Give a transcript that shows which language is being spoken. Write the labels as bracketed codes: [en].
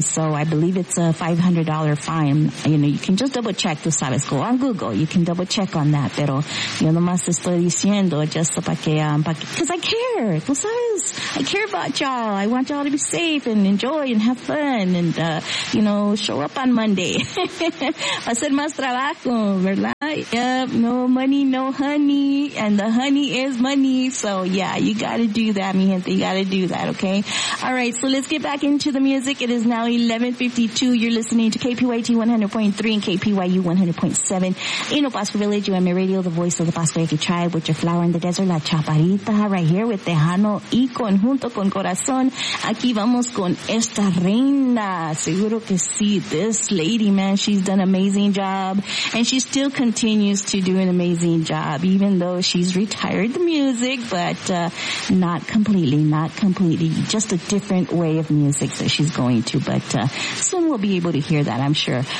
[en] So I believe it's a $500 fine. You know, you can just double check, [es] tú sabes, [en] go on Google, you can double check on that, [es] pero yo nomás estoy diciendo [en] just because I care, [es] tú sabes, [en] I care about y'all, I want y'all to be safe and enjoy and have fun and, you know, show up on Monday. [es] Va a ser más trabajo, ¿verdad? [en] Yep, no money, no honey, and the honey is money, so yeah, you gotta do that, [es] mi gente, [en] you gotta do that, okay? All right, so let's get back into the music. It is now 11:52. You're listening to KPYT 100.3 and KPYU 100.7 in El Paso Village, UMA Radio, the voice of the Paso Yaqui tribe, with your flower in the desert, La Chaparita, right here with Tejano y Conjunto con Corazón. [es] Aquí vamos con esta reina. Seguro que sí. [en] This lady, man, she's done an amazing job and she still continues to do an amazing job, even though she's retired the music, but not completely, not completely. Just a different way of music that she's going to, but soon we'll be able to hear that, I'm sure.